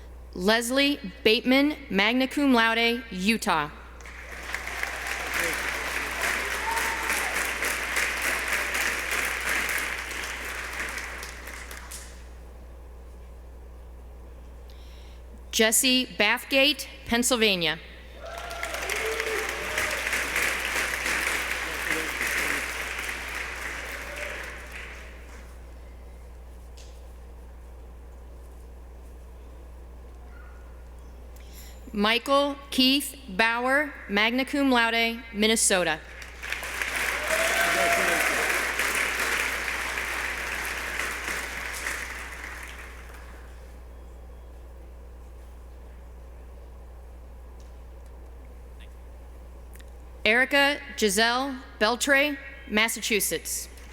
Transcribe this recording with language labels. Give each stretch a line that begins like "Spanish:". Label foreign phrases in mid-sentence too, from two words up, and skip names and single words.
English: Leslie Bateman,
Latin: magna cum laude, Utah.
English: Jesse Bathgate, Pennsylvania. Michael Keith Bauer,
Latin: magna cum laude,
English: Minnesota. Erica Giselle Beltre, Massachusetts.